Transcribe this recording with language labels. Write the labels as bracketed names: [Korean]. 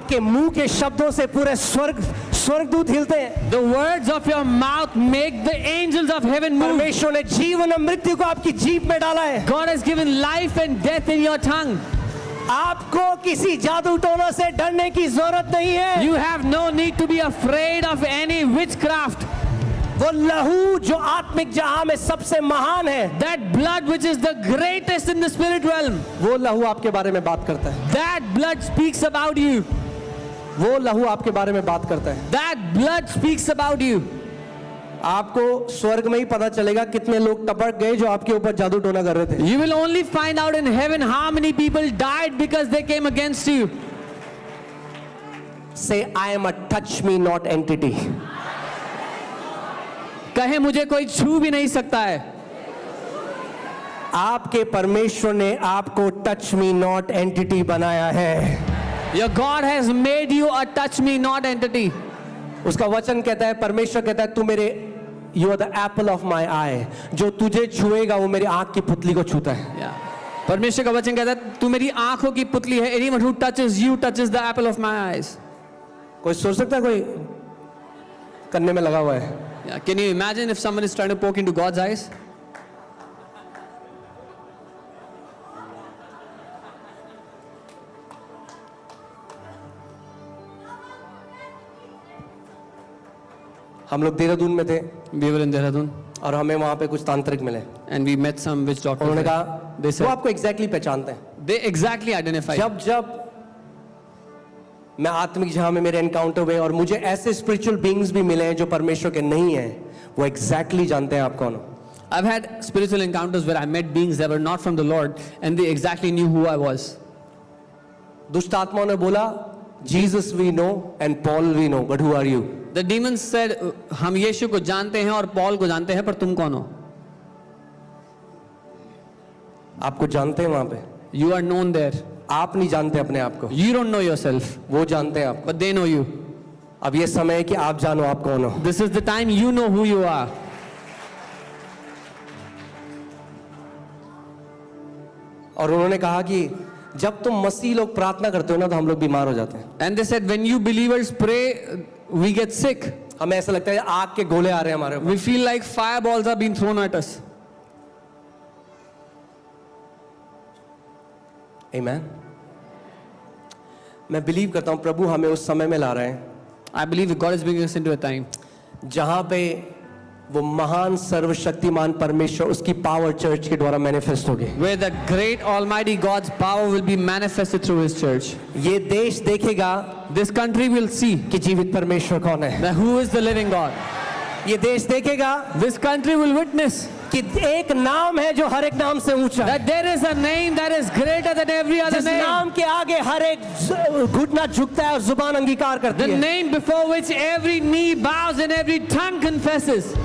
[Hindi] आपके मुंह के शब्दों से पूरे स्वर्गदूत हिलते हैं. [English] The words of your mouth make the angels of heaven move. [Hindi] परमेश्वर ने जीवन और मृत्यु को आपकी जीभ में डाला है. [English] God has given life and death in your tongue. [Hindi] आपको किसी जादू टोना से डरने की जरूरत नहीं है. [English] You have no need to be afraid of any witchcraft. [Hindi] वो लहू जो आत्मिक जहां में सबसे महान है, [English] That blood which is the greatest in the spirit realm, [Hindi] वो लहू आपके बारे में बात करता है. [English] that blood speaks about you. [Hindi] वो लहू आपके बारे में बात करता है. [English] That blood speaks about you. [Hindi] आपको स्वर्ग में ही पता चलेगा कितने लोग टपक गए जो आपके ऊपर जादू टोना कर रहे थे. [English] You will only find out in heaven how many people died because they came against you. Say I am a touch me not entity. [Hindi] कहे मुझे कोई छू भी नहीं सकता है. आपके परमेश्वर ने आपको [English] touch me not entity [Hindi] बनाया है. [English] Your God has made you a touch me not entity. [Hindi] उसका वचन कहता है, परमेश्वर कहता है तू मेरे [English] You are the apple of my eye. [Hindi] जो तुझे छुएगा वो मेरी आंख की पुतली को छूता है. [English] Yeah. [Hindi] परमेश्वर का वचन कहता है तू मेरी आंखों की पुतली है. [English] Anyone who touches you touches the apple of my eyes. [Hindi] कोई सोच सकता है कोई करने में लगा हुआ है. [English] Yeah. Can you imagine if someone is trying to poke into God's eyes? [Hindi] हम लोग देहरादून में थे [English] We were in Dehradun [Hindi] और हमें वहां पे कुछ तांत्रिक मिले. [English] and we met some witch doctors. [Hindi] उन्होंने [English] there. [Hindi] कहा [English] They [Hindi] वो [English] said [Hindi] आपको एग्जैक्टली पहचानते हैं. [English] they exactly identify. [Hindi] जब मैं आत्मिक जहां में मेरे एनकाउंटर हुए और मुझे ऐसे स्पिरिचुअल बीइंग्स भी मिले हैं जो परमेश्वर के नहीं हैं, वो एग्जैक्टली जानते हैं आप कौन हो. [English] I've had spiritual encounters where I met beings that were not from the Lord and they exactly knew who I was. [Hindi] दुष्ट आत्माओं ने बोला [English] Jesus we know and Paul we know but who are you. The demons said [Hindi] हम यीशु को जानते हैं और Paul को जानते हैं पर तुम कौन हो. आपको जानते हैं वहां पे, [English] You are known there. [Hindi] आप नहीं जानते अपने आप को, [English] You don't know yourself, [Hindi] वो जानते हैं आपको। [English] but they know you. [Hindi] अब ये समय है कि आप जानो आप कौन हो। [English] This is the time you know who you are. [Hindi] और उन्होंने कहा कि जब तुम मसीह लोग प्रार्थना करते हो ना तो हम लोग बीमार हो जाते हैं। [English] And they said, when you believers pray, we get sick. [Hindi] हमें ऐसा लगता है आग के गोले आ रहे हैं हमारे ऊपर। [English] We feel like fireballs are being thrown at us. [Hindi] आमीन। मैं बिलीव करता हूं प्रभु हमें उस समय में ला रहे हैं [English] I believe that God is bringing us into a time [Hindi] जहां पे वो महान सर्वशक्तिमान परमेश्वर उसकी पावर चर्च के द्वारा मैनिफेस्ट होगी। [English] where the great Almighty God's power will be manifested through His church. [Hindi] ये देश देखेगा [English] This country will see [Hindi] कि जीवित परमेश्वर कौन है। [English] that who is the living God. [Hindi] ये देश देखेगा [English] This country will witness [Hindi] कि एक नाम है जो हर एक नाम से ऊंचा है। [English] that there is a name that is greater than every other [Hindi] जिस [English] name. [Hindi] नाम के आगे हर एक घुटना झुकता है और जुबान अंगीकार करती [English] The [Hindi] है। [English] name before which every knee bows and every tongue confesses.